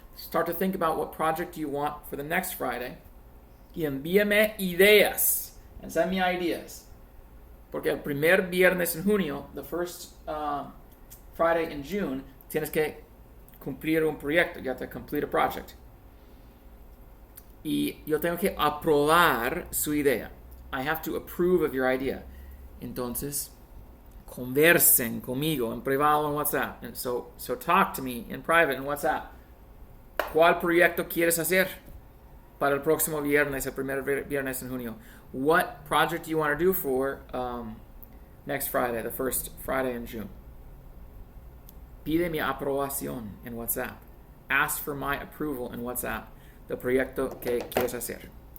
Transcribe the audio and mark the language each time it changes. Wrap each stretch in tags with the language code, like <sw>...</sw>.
<en>Start to think about what project you want for the next Friday.</en> <es>Y envíame ideas.</es> <en>And send me ideas.</en> <es>Porque el primer viernes en junio,</es> <en>the first Friday in June,</en> <es>tienes que cumplir un proyecto.</es> <en>You have to complete a project.</en> <es>Y yo tengo que aprobar su idea.</es> <en>I have to approve of your idea.</en> <es>Entonces, conversen conmigo en privado en WhatsApp.</es> <en>And so talk to me in private in WhatsApp.</en> <es>¿Cuál proyecto quieres hacer para el próximo viernes, el primer viernes en junio?</es> <en>What project do you want to do for next Friday, the first Friday in June?</en> <es>Pide mi aprobación en WhatsApp.</es> <en>Ask for my approval in WhatsApp.</en> <es>Del proyecto que quieres hacer.</es>